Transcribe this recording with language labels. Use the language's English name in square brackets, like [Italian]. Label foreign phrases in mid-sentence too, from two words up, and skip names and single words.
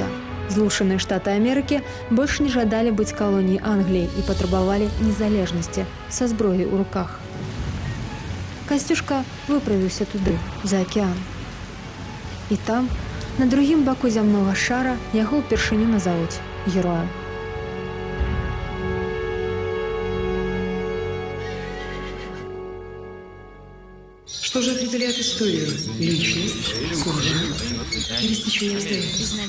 [Belarusian] Злучаныя Штаты Амерыкі больш не жадалі быць калоніяй Англіі і патрабавалі незалежнасці са зброяй у руках. Касцюшка выправіўся туды, за акеан. І там, на другім баку зямнога шара, яго ўпершыню назавуць героем. [Russian] Что же определяет историю? Личность, сюжет или стечение обстоятельств?